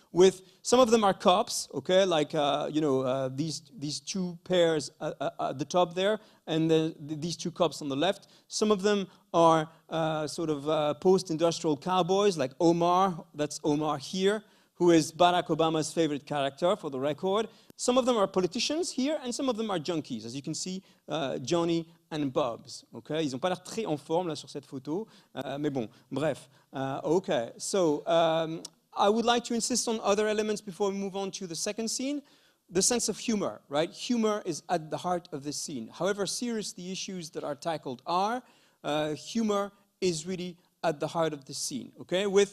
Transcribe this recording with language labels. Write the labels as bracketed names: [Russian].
[English] With some of them are cops, okay? Like these two pairs at the top there, and then these two cops on the left. Some of them are post-industrial cowboys, like Omar. That's Omar here, who is Barack Obama's favorite character, for the record. Some of them are politicians here, and some of them are junkies. As you can see, Johnny and Bobs. Okay? [French] Ils n'ont pas l'air très en forme là sur cette photo, mais bon, bref. [English] Okay, so I would like to insist on other elements before we move on to the second scene. The sense of humor, right? Humor is at the heart of this scene. However serious the issues that are tackled are, humor is really at the heart of the scene. Okay?